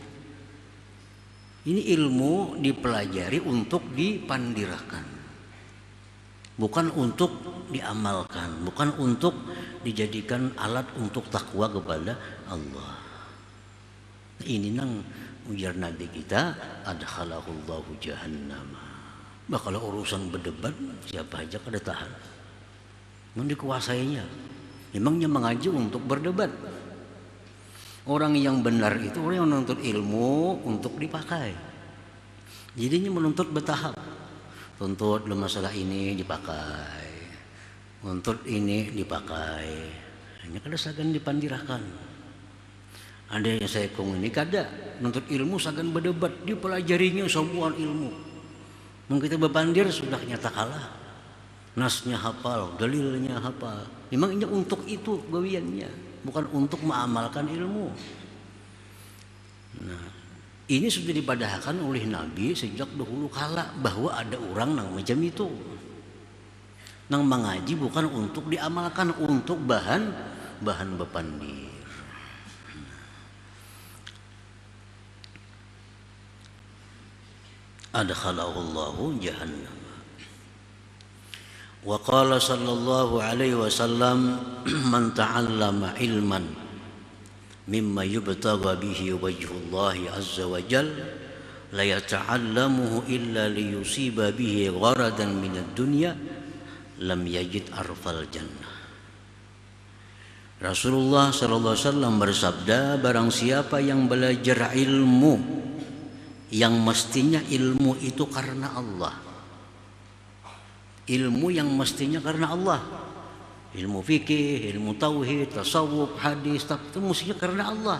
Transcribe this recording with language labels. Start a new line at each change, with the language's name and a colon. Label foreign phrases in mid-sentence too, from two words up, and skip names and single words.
Banjar: Ini ilmu dipelajari untuk dipandirakan, bukan untuk diamalkan, bukan untuk dijadikan alat untuk takwa kepada Allah. Ini nang ujar Nabi kita,
Arabic: أدخله الله جهنم.
Banjar: Bah, kalau urusan berdebat siapa aja kada tahan. Memang dikuasainya. Memangnya mengaji untuk berdebat. Orang yang benar itu orang yang menuntut ilmu untuk dipakai. Jadinya menuntut bertahap. Tuntut dalam masalah ini dipakai, tuntut ini dipakai. Hanya kada sagan dipandirakan. Ada yang saya kong ini kada menuntut ilmu sagan berdebat, dipelajarinya semua ilmu. Mungkin kita berpandir sudah nyata kalah. Nasnya hafal, dalilnya hafal. Memang ini untuk itu gawiannya, bukan untuk mengamalkan ilmu. Nah, ini sudah dipadahkan oleh Nabi sejak dahulu kala bahwa ada orang nang macam itu. Nang mengaji bukan untuk diamalkan, untuk bahan bepandir.
Arabic: أدخله الله جهنم. وقال صلى الله عليه وسلم، من تعلم علما مما يبتغى به وجه الله عز وجل لا يتعلمه إلا ليصيب به غرضا من الدنيا لم يجد عرف الجنة.
Banjar: Rasulullah
Arabic: صلى الله عليه وسلم
Banjar: bersabda, barang siapa yang belajar ilmu yang mestinya ilmu itu karena Allah, ilmu yang mestinya karena Allah, ilmu fikih, ilmu tauhid, tasawuf, hadis, itu mestinya karena Allah.